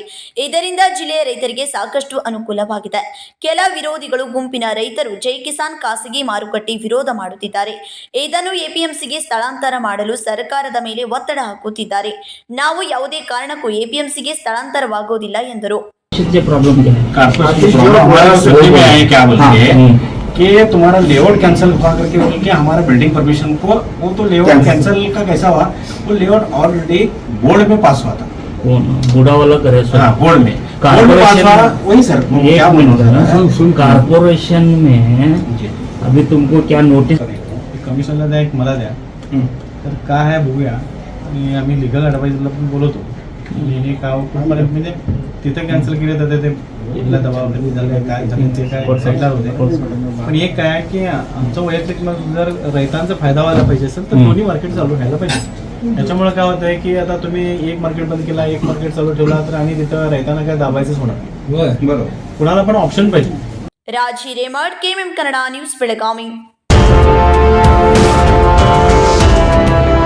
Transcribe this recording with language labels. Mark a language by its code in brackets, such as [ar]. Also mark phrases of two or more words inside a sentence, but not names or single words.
[kn] ಇದರಿಂದ ಜಿಲ್ಲೆಯ ರೈತರಿಗೆ ಸಾಕಷ್ಟು ಅನುಕೂಲವಾಗಿದೆ. ಕೆಲ ವಿರೋಧಿಗಳು ಗುಂಪಿನ ರೈತರು ಜೈ ಕಿಸಾನ್ ಖಾಸಗಿ ಮಾರುಕಟ್ಟೆ ವಿರೋಧ ಮಾಡುತ್ತಿದ್ದಾರೆ. ಇದನ್ನು ಎಪಿಎಂಸಿಗೆ ಸ್ಥಳಾಂತರ ಮಾಡಲು ಸರ್ಕಾರದ ಮೇಲೆ ಒತ್ತಡ ಹಾಕುತ್ತಿದ್ದಾರೆ. ನಾವು ಯಾವುದೇ ಕಾರಣಕ್ಕೂ ಎಪಿಎಂಸಿಗೆ ಸ್ಥಳಾಂತರವಾಗುವುದಿಲ್ಲ ಎಂದರು. [hi] क्या बोलेंगे कि तुम्हारा [en] layout cancel [hi] हुआ करके बोल के हमारा [en] building permission [hi] को वो तो [en] layout cancel [hi] का कैसा हुआ, वो [en] layout already board [hi] में पास हुआ था. बूढ़ा वाला करे सर. हाँ, बोर्ड में पास हुआ. वही सर क्या बोल कारपोरेशन में अभी तुमको क्या नोटिस [mr] कमिशनला द्या एक मला द्या तर काय आहे बघूया. आणि आम्ही लिगल ॲडवाईजला पण बोलवतो. हे काय कुठपर्यंत म्हणजे तिथं कॅन्सल केले तर ते इथला दबाव झाला काय झालं ते काय साईडला होते. पण एक काय आहे की आमचं वैयक्तिक मग जर रैतांचा फायदा व्हायला पाहिजे असेल तर दोन्ही मार्केट चालू व्हायला पाहिजे. त्याच्यामुळे काय होतं आहे की आता तुम्ही एक मार्केट बंद केला, एक मार्केट चालू ठेवला तर आणि तिथं रैतांना काय दाबायचंच होणार. बरोबर, कुणाला पण ऑप्शन पाहिजे. [kn] ರಾಜ್ ಹಿರೇಮಠ್, ಕೆಎಂಎಂ ಕನ್ನಡ ನ್ಯೂಸ್, ಬೆಳಗಾವಿ.